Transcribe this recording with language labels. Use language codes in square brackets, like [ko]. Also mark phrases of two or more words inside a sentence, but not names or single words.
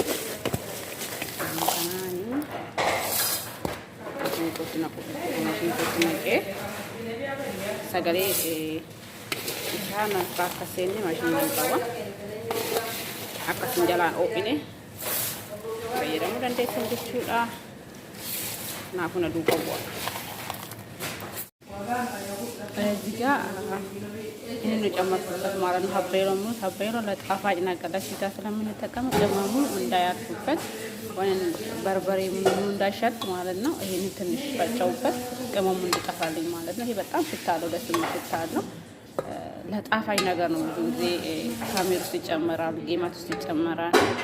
[om] kanaani maashinii kootti naqee sagalee isaan akka seenne maashinii qaba akkasiin jalaan oofine fayyadamuu dandeessan jechuudha. Kanaafuu na duuba bu'a. Egaa inni nu [am] ጨመርኩበት ማለት ነው ሀበይሮ ለጣፋጭ ነገር ለሽታ ስለምንጠቀም ቅመሙ እንዳያርፉበት ወይም በርበሬ ምኑ እንዳይሸት ማለት ነው። ይሄን ትንሽ ፈጨውበት ቅመሙ እንዲጠፋልኝ ማለት ነው። ይሄ በጣም ሽታ አለው ደስ የሚል ሽታ አለው። ለጣፋጭ ነገር ነው ብዙ ጊዜ ካሜራ ውስጥ ይጨመራል ጌማት ውስጥ ይጨመራል